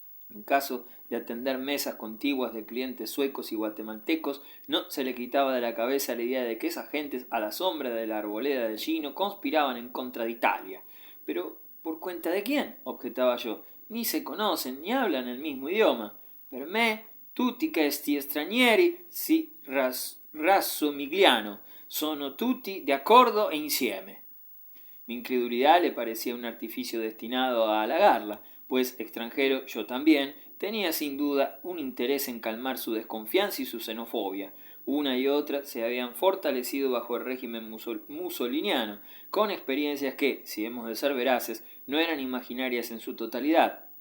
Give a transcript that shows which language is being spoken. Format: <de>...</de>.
<es>En caso de atender mesas contiguas de clientes suecos y guatemaltecos, no se le quitaba de la cabeza la idea de que esas gentes, a la sombra de la arboleda de Gino, conspiraban en contra de Italia. Pero, ¿por cuenta de quién?, objetaba yo. Ni se conocen, ni hablan el mismo idioma.</es> <it>Per me, tutti questi stranieri si rassomigliano, sono tutti de accordo e insieme.</it> <es>Mi incredulidad le parecía un artificio destinado a halagarla, pues extranjero yo también, tenía sin duda un interés en calmar su desconfianza y su xenofobia. Una y otra se habían fortalecido bajo el régimen musoliniano, con experiencias que, si hemos de ser veraces, no eran imaginarias en su totalidad.</es>